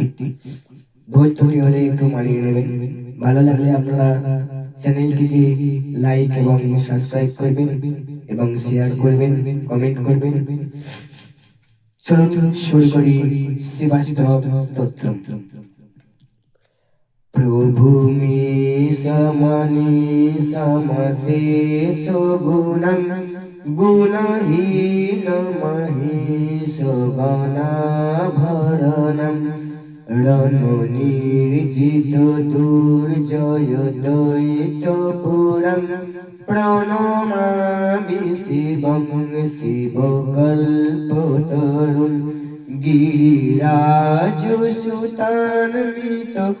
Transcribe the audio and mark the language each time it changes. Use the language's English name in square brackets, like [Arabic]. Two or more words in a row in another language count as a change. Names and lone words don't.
[Bangla] ভুল ত্রুটি হলে একটু মানিয়ে নেবেন। ভালো লাগলে আপনারা চ্যানেলটিকে লাইক এবং সাবস্ক্রাইব করবেন এবং শেয়ার করবেন, কমেন্ট করবেন। চলুন শুরু করি শিবাষ্টক স্তোত্র। [Sanskrit] प्रभु मे समनि समशेष गुणं गुणहीन महेश गणाभरणं रणनिर्जित दुर्जय दैत्यपुरं प्रणमामि शिवं शिवकल्पतरुं गिरिराजसुतान्वित